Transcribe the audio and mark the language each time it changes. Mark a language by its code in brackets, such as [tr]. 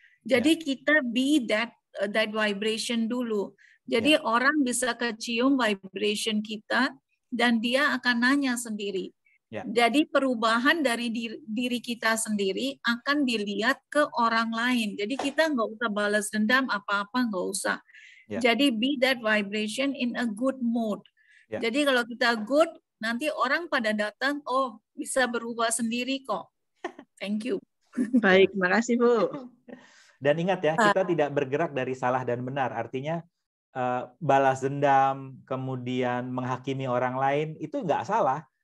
[id] Jadi kita [en] be that vibration [id] dulu. Jadi orang bisa kecium vibration kita dan dia akan nanya sendiri. Jadi perubahan dari diri kita sendiri akan dilihat ke orang lain. Jadi kita nggak usah balas dendam apa-apa, nggak usah. [en] Jadi be that vibration in a good mood. [id] Jadi kalau kita good, nanti orang pada datang, oh bisa berubah sendiri kok. [en] Thank you. [id] Baik, makasih Bu. Dan ingat ya, kita tidak bergerak dari salah dan benar. Artinya balas dendam, kemudian menghakimi orang lain, itu nggak salah.